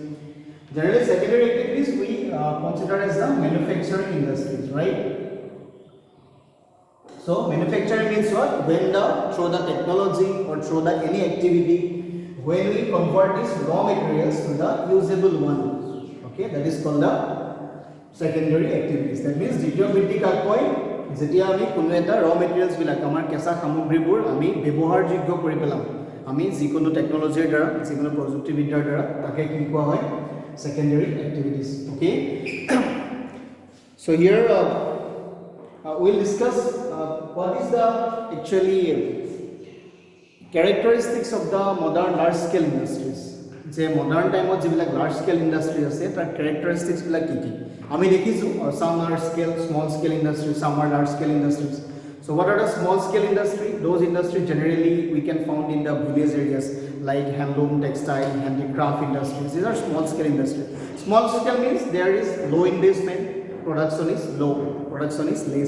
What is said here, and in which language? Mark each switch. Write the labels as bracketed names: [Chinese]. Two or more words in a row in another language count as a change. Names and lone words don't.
[English] Generally, secondary activities we consider as the manufacturing industries, right? So manufacturing means what? When through the technology or through the any activity, when we convert these raw materials to the usable one, okay, that is called the secondary activities. That means [Assamese] দ্বিতীয় বৃত্তি কাক কয় যেতিয়া আমি কোনো এটা [English] raw materials [Assamese] বিলাক আমাৰ কেঁচা সামগ্ৰীবোৰ আমি ব্যৱহাৰযোগ্য কৰি পেলাম, আমি যিকোনো টেকনলজিৰ দ্বাৰা যিকোনো প্ৰযুক্তিবিদ্যাৰ দ্বাৰা তাকে কি কোৱা হয় [English] secondary activities. Okay, so here we'll discuss what is the actually characteristics of the modern large scale industries. যে modern time of যিবিলাক large scale industry [Assamese] আছে তাৰ [English] characteristics [Assamese] বিলাক কি কি আমি দেখিছো [English] some are scale small scale industries, some are large scale industries. So what are the small scale industry? Those industries generally we can found in the village areas like handloom, textile, handicraft industries. These are small scale industry. Small scale means there is low investment, production is low, production is less.